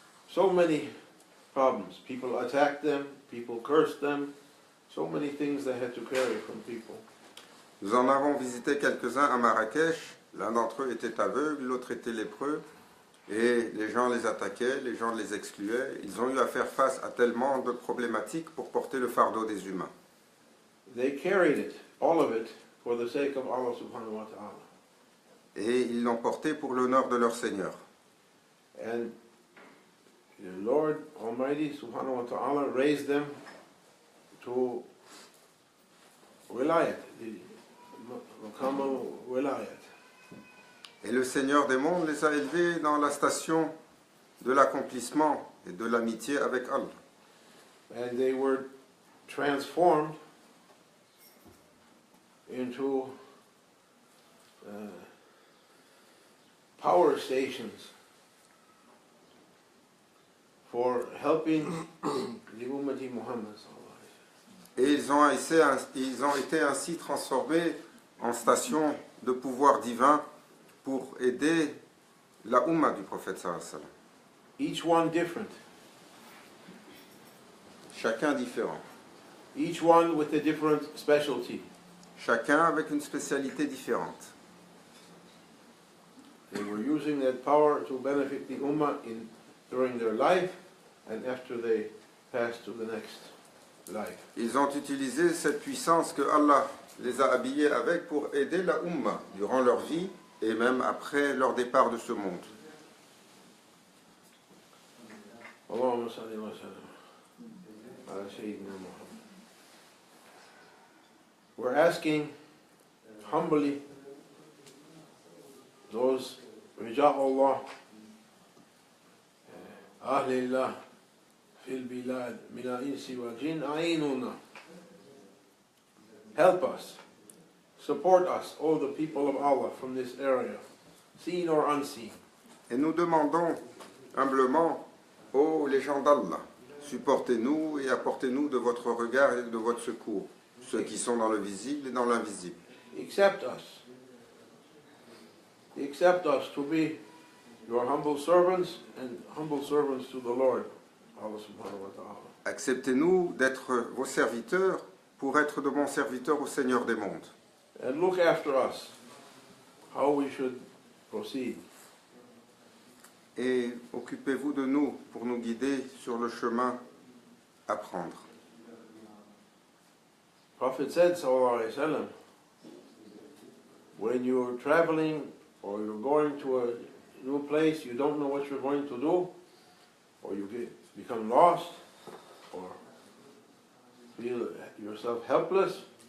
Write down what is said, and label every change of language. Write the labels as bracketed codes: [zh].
[en] So many problems. People attacked them, people cursed them, so many things they had to carry from people. [fr] Nous en avons visité quelques-uns à Marrakech. L'un d'entre eux était aveugle, l'autre était lépreux. Et les gens les attaquaient, les gens les excluaient. Ils ont eu à faire face à tellement de problématiques pour porter le fardeau des humains. [en] They carried it, all of it, for the sake of Allah subhanahu wa ta'ala. [fr] Et ils l'ont porté pour l'honneur de leur Seigneur. [en] And the Lord Almighty subhanahu wa ta'ala raised them to wilayat, maqam al-wilayat. [fr] Et le Seigneur des mondes les a élevés dans la station de l'accomplissement et de l'amitié avec Allah. [en] And they were transformed into power stations for helping the Ummati Muhammad. [fr] Et ils ont été ainsi transformés en stations de pouvoir divin pour aider la Ummah du prophète sallallahu alayhi wa sallam. [en] Each one different. [fr] Chacun différent. [en] Each one with a different specialty. [fr] Chacun avec une spécialité différente. [en] They were using that power to benefit the Ummah during their life and after they passed to the next life. [fr] Ils ont utilisé cette puissance que Allah les a habillés avec pour aider la Ummah durant leur vie et même après leur départ de ce monde. [ar] Allahumma salli wa sallam ala Sayyidina Muhammad. [en] We're asking humbly those [ar] Rija'ullah, Ahlillah, fil bilad, min al-insi wal jinn, a'inuna. [en] Help us, support us, all the people of Allah from this area, seen or unseen. [fr] Et nous demandons humblement, ô les gens d'Allah, supportez-nous et apportez-nous de votre regard et de votre secours, ceux qui sont dans le visible et dans l'invisible. [en] Accept us. Accept us to be your humble servants and humble servants to the Lord, Allah subhanahu wa ta'ala. [fr] Acceptez-nous d'être vos serviteurs pour être de bons serviteurs au Seigneur des mondes. [en] And look after us. how we should proceed. [fr] Et occupez-vous de nous pour nous guider sur le chemin à prendre. [en] Prophet said, sallallahu alaihi wasallam, when you're traveling or you're going to a new place, you don't know what you're going to do, or you become lost, or feel yourself helpless.